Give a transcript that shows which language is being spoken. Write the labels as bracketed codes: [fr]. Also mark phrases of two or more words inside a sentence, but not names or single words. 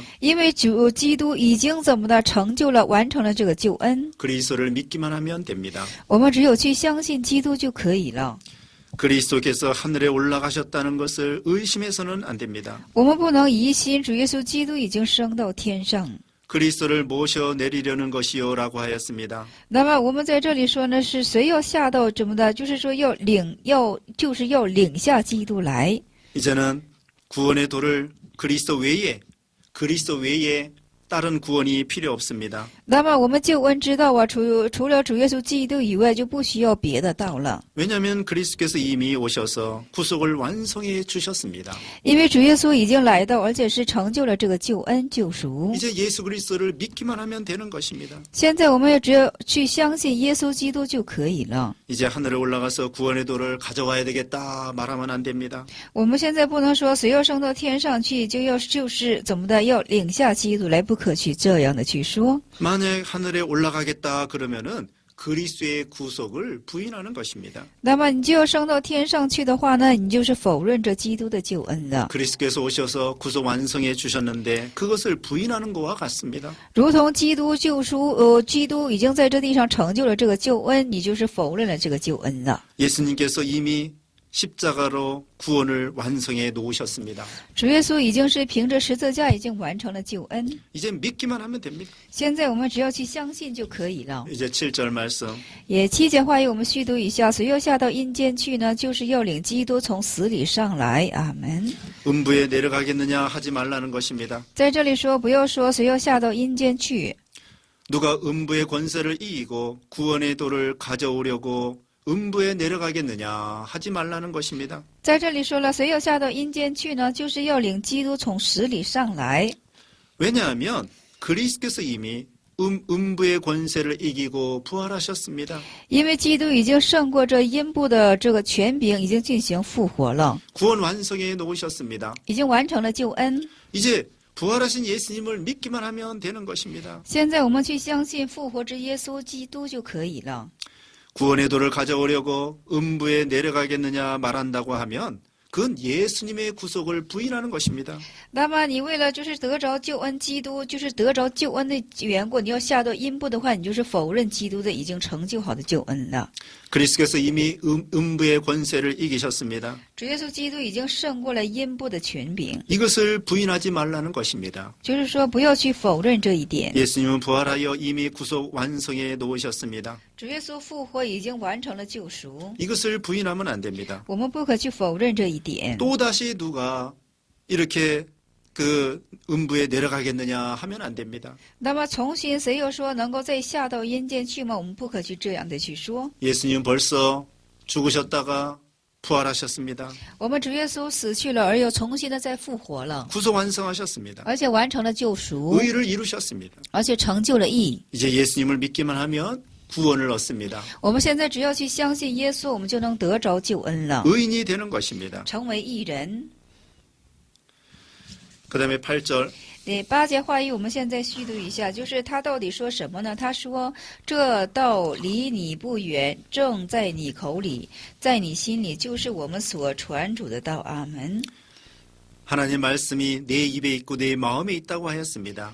[zh] 因为主基督已经怎么的成就了、完成了这个救恩， [ko] 그리스도를 믿기만 하면 됩니다. [zh] 我们只有去相信基督就可以了。 [ko] 그리스도께서 하늘에 올라가셨다는 것을 의심해서는 안 됩니다. [zh] 我们不能疑心主耶稣基督已经升到天上。 [ko] 그리스도를 모셔 내리려는 것이요라고 하였습니다. [zh] 那么我们在这里说呢，是谁要下到怎么的？就是说要领下基督来。 [ko] 이제는 구원의 도를 그리스도 외에 다른 구원이 필요 없습니다. [zh] 那么我们救恩之道啊，除了主耶稣基督以外，就不需要别的道了。 [ko] 왜냐하면 그리스도께서 이미 오셔서 구속을 완성해 주셨습니다. [zh] 因为主耶稣已经来到，而且是成就了这个救恩救赎。 [ko] 이제 예수 그리스도를 믿기만 하면 되는 것입니다. [zh] 现在我们也只有去相信耶稣基督就可以了。 [ko] 이제 하늘에 올라가서 구원의 도를 가져와야 되겠다 말하면 안 됩니다. [zh] 我们现在不能说谁要升到天上去，就是怎么的要领下基督来，不可去这样的去说。 [ko] 만약 하늘에 올라가겠다 그러면은 그리스도의 구속을 부인하는 것입니다. [zh] 那么你就要升到天上去的话呢，你就是否认着基督的救恩了。 [ko] 그리스도께서 오셔서 구속 완성해 주셨는데 그것을 부인하는 것과 같습니다. [zh] 如同基督救赎，基督已经在这地上成就了这个救恩，你就是否认了这个救恩了。 [ko] 예수님께서 이미 십자가로 구원을 완성해 놓으셨습니다. [zh] 主耶稣已经是凭着十字架已经完成了救恩， [ko] 이제 믿기만 하면 됩니다. [zh] 现在我们只要去相信就可以了。 [ko] 이제 7절 말씀. [zh] 也7节话语我们续读一下，谁要下到阴间去呢？就是要领基督从死里上来。阿门。 [ko] 음부에 내려가겠느냐 하지 말라는 것입니다. [zh] 在这里说，不要说谁要下到阴间去。 [ko] 누가 음부의 권세를 이기고 구원의 도를 가져오려고 음부에 내려가겠느냐 하지 말라는 것입니다. [zh] 在这里说了，谁要下到阴间去呢？就是要领基督从死里上来。 [ko] 왜냐하면 그리스도께서 이미 음부의 권세를 이기고 부활하셨습니다. [zh] 因为基督已经胜过这阴部的这个权柄，已经进行复活了， [ko] 구원 완성해 놓으셨습니다. [zh] 已经完成了救恩。 [ko] 이제 부활하신 예수님을 믿기만 하면 되는 것입니다. [zh] 现在我们去相信复活之耶稣基督就可以了。 [ko] 구원의 도를 가져오려고 음부에 내려가겠느냐 말한다고 하면 그건 예수님의 구속을 부인하는 것입니다. [zh] 那么你为了就是得着救恩，基督就是得着救恩的缘故，你要下到阴部的话，你就是否认基督的已经成就好的救恩了。 [ko] 그리스도께서 이미 음부의 권세를 이기셨습니다. [zh] 主耶稣基督已经胜过了阴部的权柄， [ko] 이것을 부인하지 말라는 것입니다. [zh] 就是说不要去否认这一点。 [ko] 예수님은 부활하여 이미 구속 완성해 놓으셨습니다. [zh] 主耶稣复活已经完成了救赎， [ko] 이것을 부인하면 안 됩니다. [zh] 我们不可去否认这一点。 [ko] 또다시 누가 이렇게 그 음부에 내려가겠느냐 하면 안 됩니다. [zh] 那么重新谁又说能够再下到阴间去吗？我们不可去这样的去说。 [ko] 예수님 벌써 죽으셨다가 부활하셨습니다. [zh] 我们主耶稣死去了，而又重新的再复活了， [ko] 구속 완성하셨습니다. [zh] 而且完成了救赎， [ko] 의를 이루셨습니다. [zh] 而且成就了义。 [ko] 이제 예수님을 믿기만 하면 구원을 얻습니다. [zh] 我们现在只要去相信耶稣，我们就能得着救恩了， [ko] 의인이 되는 것입니다. [zh] 成为义人。 [ko] 그 다음에 8절. [zh] 8 节话语我们现在续读一下，就是他到底说什么呢？他说：“这道离你不远，正在你口里，在你心里，就是我们所传主的道。”阿门。 [ko] 하나님 말씀이 내 입에 있고 내 마음에 있다고 하였습니다.